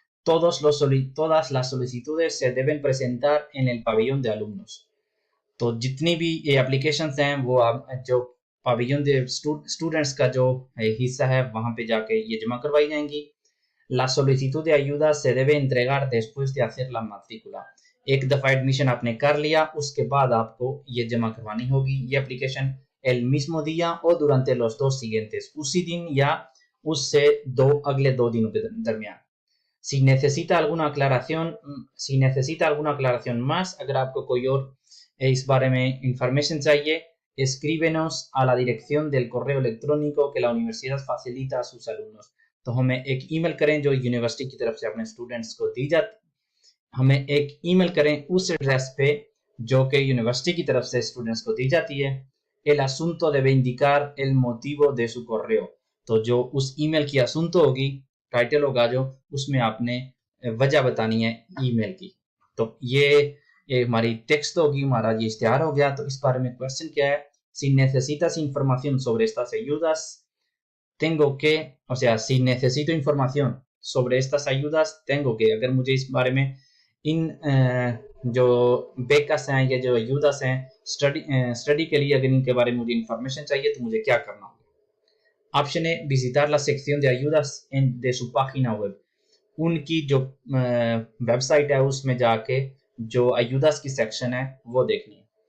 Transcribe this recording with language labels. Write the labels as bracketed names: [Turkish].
[Spanish] todas las solicitudes se deben presentar en el pabellón de alumnos। [Hindi] तो जितनी भी ये एप्लीकेशंस हैं वो आप जो पवेलियन de स्टूडेंट्स का जो हिस्सा है वहां पे जाके ये जमा करवाई जाएंगी। [Spanish] La solicitud de ayuda se debe entregar después de hacer la matrícula। [Hindi] एक दफा एडमिशन आपने कर लिया उसके बाद आपको ये जमा करवानी होगी ये application [Spanish] el mismo día o durante los 2 siguientes। [Hindi] उसी दिन या उससे अगले 2 दिनों के दरमियान। [Spanish] Si necesita alguna aclaración más, [Hindi] अगर आपको कोई और इस बारे में इंफॉर्मेशन चाहिए, [Spanish] escríbenos a la dirección del correo electrónico que la universidad facilita a sus alumnos। [Hindi] तो हमें एक ईमेल करें जो यूनिवर्सिटी की तरफ से अपने स्टूडेंट्स को दी जाती, हमें एक ईमेल करें उस एड्रेस पे जो कि यूनिवर्सिटी की तरफ से स्टूडेंट्स को दी जाती है। [Spanish] El asunto debe indicar el motivo de su correo। [Hindi] तो जो उस ईमेल की असूंतो होगी, टाइटल होगा जो, उसमें आपने वजह बतानी है ईमेल की। तो ये हमारी टेक्स्ट होगी, हमारा ये इश्तिहार हो गया। तो इस बारे में क्वेश्चन क्या है, [Spanish] si necesitas información sobre estas ayudas tengo que, [Hindi] o sea, si necesito información sobre estas ayudas tengo que, अगर मुझे इस बारे में इन जो बेकस हैं या जो ayudas हैं स्टडी के लिए अगर इनके बारे में मुझे इंफॉर्मेशन चाहिए तो मुझे क्या करना होगा। Option A, [Spanish] visitar la sección de ayudas de su página web। [Hindi] उनकी जो वेबसाइट है उसमें जाके जो ayudas की सेक्शन है वो देखनी है।